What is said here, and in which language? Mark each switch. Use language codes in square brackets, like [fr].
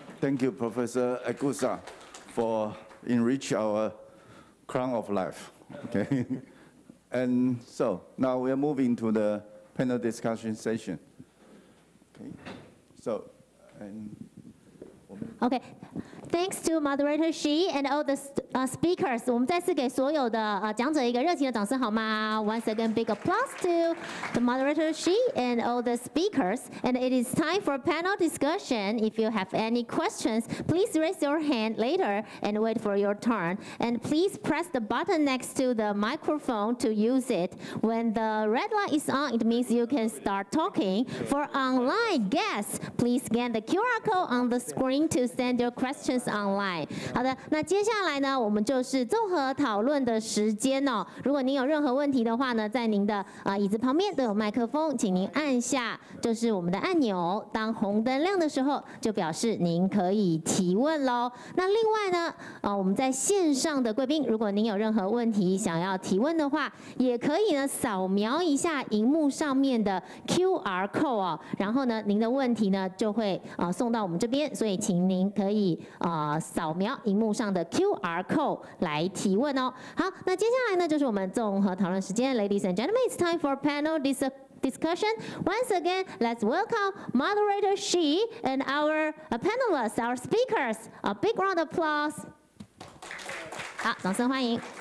[en] Thank you, Professor Egusa, for enrich our crown of life. Okay. And so now we are moving to the panel discussion session. Okay. So, Okay, thanks to moderator Shi and all the speakers. [zh] 我们再次给所有的讲者一个热情的掌声好吗？ [en] Once again, big applause to the moderator Shi and all the speakers. And it is time for panel discussion. If you have any questions, please raise your hand later and wait for your turn. And please press the button next to the microphone to use it. When the red light is on, it means you can start talking. For online guests, please scan the QR code on the screen to send your questions online. [zh] 好的，那接下来呢，我们就是综合讨论的时间哦。如果您有任何问题的话呢，在您的椅子旁边都有麦克风，请您按下就是我们的按钮。当红灯亮的时候，就表示您可以提问喽。那另外呢，我们在线上的贵宾，如果您有任何问题想要提问的话，也可以呢扫描一下荧幕上面的 QR code 哦，然后呢，您的问题呢就会送到我们这边，所以请您可以扫描荧幕上的 QR code 来提问哦。好，那接下来呢就是我们综合讨论时间 ， [en] Ladies and gentlemen, it's time for panel discussion. Once again, let's welcome moderator Shi and our panelists, our speakers. A big round of applause. [zh] 好，掌声欢迎。